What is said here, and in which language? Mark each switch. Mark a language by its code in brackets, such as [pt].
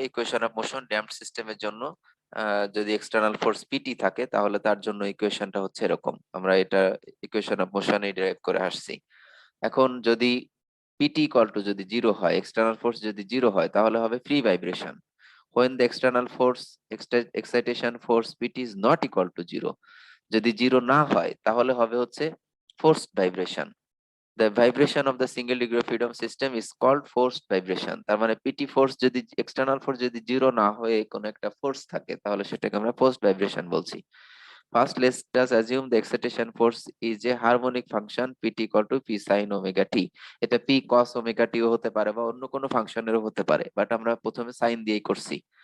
[bn] Equation of motion damped সিস্টেমের জন্য যদি এক্সটার্নাল ফোর্স পিটি থাকে তাহলে তার জন্য ইকুয়েশনটা হচ্ছে এরকম। আমরা এটা ইকুয়েশন অফ মোশনে ডিরাইভ করে আসছি। এখন যদি পিটি ইকুয়াল টু যদি জিরো হয়, এক্সটার্নাল ফোর্স যদি জিরো হয়, তাহলে হবে free vibration. [en] when the external force excitation force pt is not equal to zero, [bn] যদি জিরো না হয় তাহলে হবে হচ্ছে [en] forced vibration. The vibration of the single degree of freedom system is called forced vibration. [bn] তার মানে পিটি ফোর্স যদি external force যদি জিরো না হয়ে কোনো একটা ফোর্স থাকে তাহলে সেটাকে আমরা forced vibration বলছি। [en] First, let us assume the excitation force is a harmonic function pt equal to p sin omega t. [bn] এটা p cos omega t ও হতে পারে বা অন্য কোনো ফাংশনেরও হতে পারে, বাট আমরা প্রথমে সাইন দিয়েই করছি।